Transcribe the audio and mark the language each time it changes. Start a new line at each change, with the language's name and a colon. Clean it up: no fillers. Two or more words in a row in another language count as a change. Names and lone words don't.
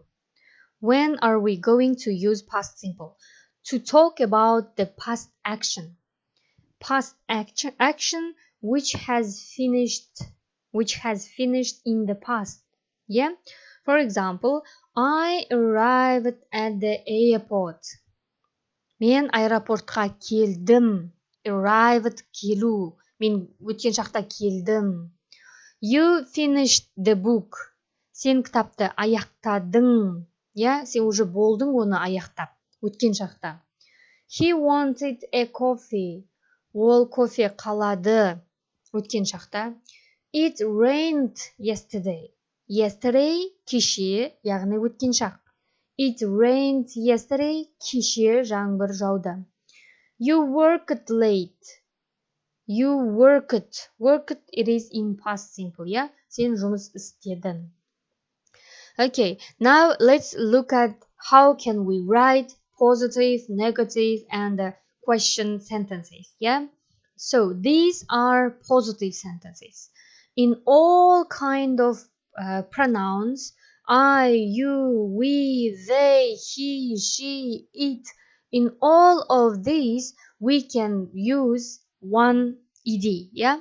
English: When are we going to use past simple? To talk about the past action. Past action which has finished in the past. Yeah? For example, I arrived at the airport.
Kazakh: Мен аэропортқа келдім. Arrived, келу. Мен өткен шақта келдім.
English: You finished the book.
Kazakh: Сен кітапты аяқтадың. Я, сен уже болдың оны аяқтап, өткен шақта.
English: He wanted a coffee.
Kazakh: Ол кофе қалады, өткен шақта.
English: It rained yesterday. Yesterday,
Kazakh: кеше, яғни өткен шақ.
English: It rained yesterday,
Kazakh: кеше жаңбыр жауды.
English: You worked late. You worked, it is in past simple, yeah?
Kazakh: Сен жұмыс істедің.
English: Okay, now let's look at how can we write positive, negative, and question sentences, yeah? So these are positive sentences. In all kind of pronouns, I, you, we, they, he, she, it, in all of these, we can use one ed, yeah?